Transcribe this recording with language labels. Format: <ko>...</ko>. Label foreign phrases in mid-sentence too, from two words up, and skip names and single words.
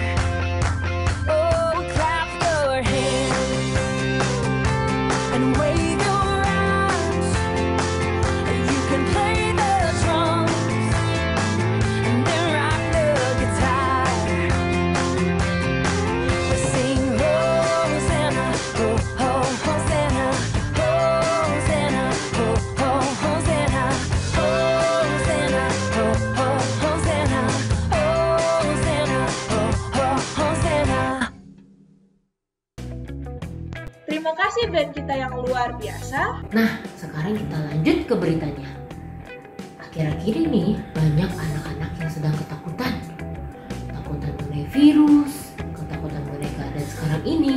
<en>Oh, clap your hands and wave your arms. You can play the drums and then rock the guitar. Sing Hosanna, oh, oh, Hosanna, Hosanna, oh, oh, Hosanna, Hosanna, oh, oh, Hosanna, Hosanna, oh, oh, Hosanna.</en> <id>Terima kasih band kita yang luar biasa. Nah, sekarang kita lanjut ke beritanya. Akhir-akhir ini banyak anak-anak yang sedang ketakutan. Ketakutan mengenai virus, ketakutan mengenai keadaan sekarang ini.</id>